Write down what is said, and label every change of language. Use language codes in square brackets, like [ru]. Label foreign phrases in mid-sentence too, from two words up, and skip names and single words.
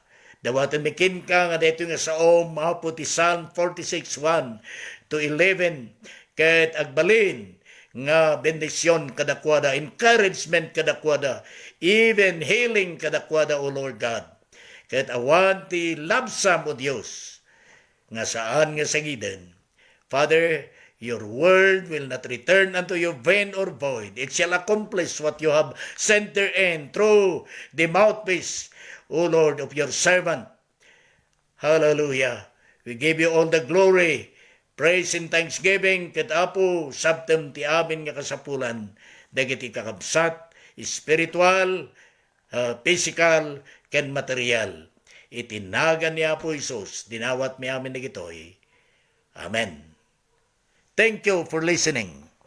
[ilo] Dawatan mikin ka nga daytoy nga saom, mapo ti Psalm 46:1 to 11, ket agbalin nga bendisyon kadakwada, encouragement kadakwada, [en] even healing kadakwada, O Lord God. [ilo] Ket awan ti labsam, O Dios, nga saan nga sagiden. [en] Father, your word will not return unto you vain or void. It shall accomplish what you have sent therein through the mouthpiece, O Lord, of your servant. Hallelujah. We give you all the glory, praise and thanksgiving, [ilo] ket Apo sabtem ti amin nga kasapulan, dagiti kakabsat, [en] spiritual, physical, [ilo] ken material. Itinagan ni Apo Isus, dinawat mi amin dagitoy. Amen. [en] Thank you for listening.